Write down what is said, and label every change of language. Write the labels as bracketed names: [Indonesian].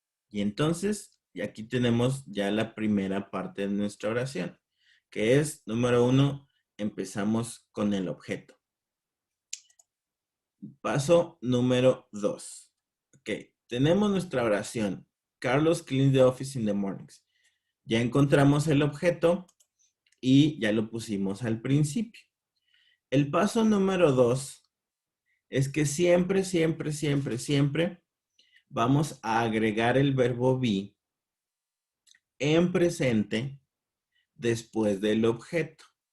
[Spanish] Y entonces, y aquí tenemos ya la primera parte de nuestra oración, que es, número 1, empezamos con el objeto. Paso número 2. Ok, tenemos nuestra oración. [English] Carlos cleans the office in the mornings. [Spanish] Ya encontramos el objeto y ya lo pusimos al principio. El paso número 2 es que siempre, siempre, siempre, siempre vamos a agregar el verbo be en presente después del objeto.